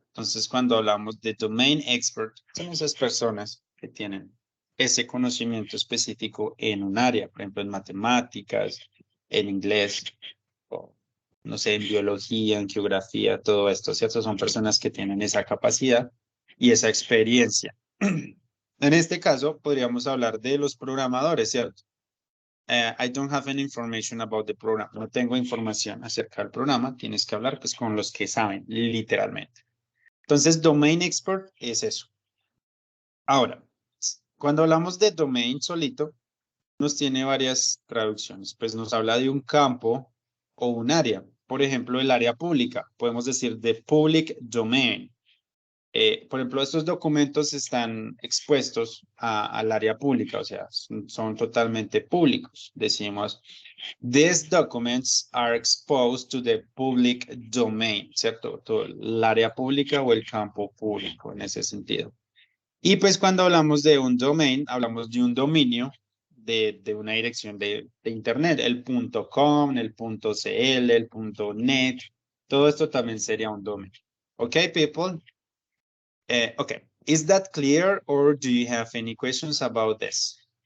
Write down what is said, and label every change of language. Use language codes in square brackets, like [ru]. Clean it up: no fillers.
[es] Entonces, cuando hablamos de domain expert, son esas personas que tienen ese conocimiento específico en un área, por ejemplo, en matemáticas, en inglés, o no sé, en biología, en geografía, todo esto, ¿cierto? Son personas que tienen esa capacidad y esa experiencia. En este caso, podríamos hablar de los programadores, ¿cierto? [en] I don't have any information about the program. [es] No tengo información acerca del programa. Tienes que hablar pues con los que saben, literalmente. Entonces, domain expert es eso. Ahora, cuando hablamos de domain solito, nos tiene varias traducciones. Pues nos habla de un campo o un área. Por ejemplo, el área pública. Podemos decir [en] the public domain. [es] Por ejemplo, estos documentos están expuestos al área pública, o sea, son totalmente públicos. [en] Decimos, these documents are exposed to the public domain, ¿cierto? [es] Todo el área pública o el campo público en ese sentido. Y pues cuando hablamos de un domain, hablamos de un dominio de una dirección de internet, el .com, el .cl, el .net, todo esto también sería un dominio. [en] ¿Ok, people? Okay, is that clear or do you have any questions about this?